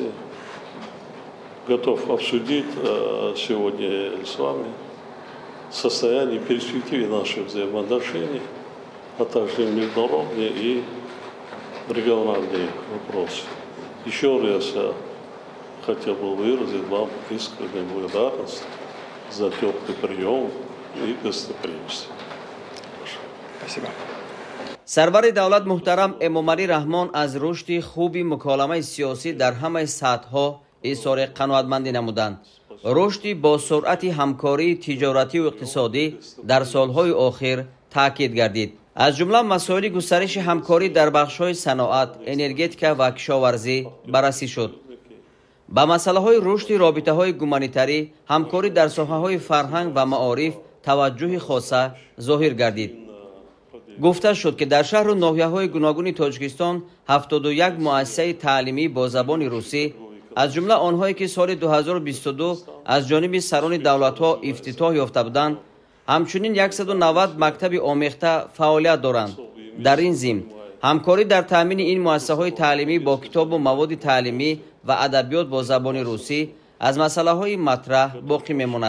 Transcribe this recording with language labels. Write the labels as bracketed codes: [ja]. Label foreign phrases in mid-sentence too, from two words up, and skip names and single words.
[ru] Готов обсудить сегодня с вами состояние и перспективы наших взаимоотношений, а также международные и региональные вопросы. Еще раз я хотел бы выразить вам искреннюю благодарность за теплый прием и гостеприимство. Спасибо. [tg] سرور دولت محترم امامعلی رحمان از رشد خوبی مکالمه سیاسی در همه سطح‌ها اظهار قناعتمندی نمودند. رشد با سرعت همکاری تجارتی و اقتصادی در سالهای اخیر تاکید گردید. از جمله مسائل گسترش همکاری در بخش‌های صنعت، انرژتیک و کشاورزی بررسی شد. با مسائل رشد رابطه‌های گومانیتاری، همکاری در ساحه‌های فرهنگ و معارف توجه خاصه ظاهر گردید. گفته شد که در شهر و ناحیه‌های گوناگون تاجیکستان 71 مؤسسه تعلیمی با زبان روسی аз ҷумла онҳое ки соли 2022 аз ҷониби сарони давлатҳо ифтитоҳ ёфта буданд, ҳамчунин 190 мактаби омехта фаъолият доранд. дар ин зимн ҳамкорӣ дар таъмини ин муассисаҳои таълимӣ бо китобу маводи таълимӣ ва адабиёт бо забони русӣ аз масъалаҳои матраҳ боқӣ мемонад.